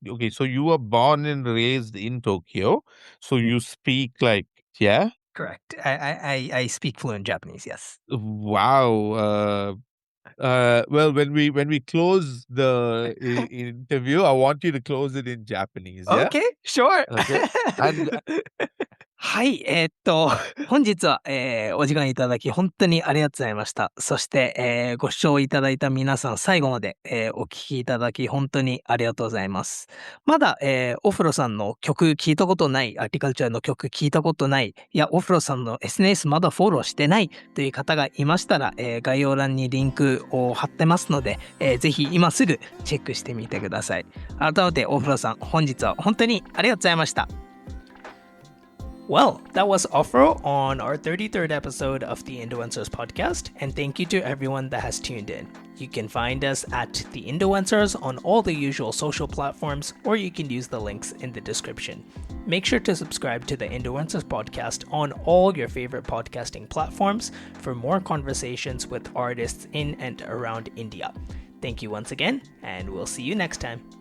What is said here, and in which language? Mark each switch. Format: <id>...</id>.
<en>Okay, so you were born and raised in Tokyo, so you speak like, yeah, Correct. I speak fluent Japanese. Yes. wow. Well, when we close the interview, I want you to close it in Japanese. Yeah. Okay, sure. Okay. And</en> <ja>はい、本日は、お時間いただき本当にありがとうございました。そして、ご視聴いただいた皆さん最後まで、お聞きいただき本当にありがとうございます。まだ、オフロさんの曲聞いたことない、アーティカルチャーの曲聞いたことない、いや、オフロさんの SNS まだフォローしてないという方がいましたら、概要欄にリンクを貼ってますので、ぜひ今すぐチェックしてみてください。改めてオフロさん、本日は本当にありがとうございました。</ja> <en>Well, that was oFRo on our 33rd episode of the Indoencers Podcast, and thank you to everyone that has tuned in. You can find us at the Indoencers on all the usual social platforms, or you can use the links in the description. Make sure to subscribe to the Indoencers Podcast on all your favorite podcasting platforms for more conversations with artists in and around India. Thank you once again, and we'll see you next time.</en>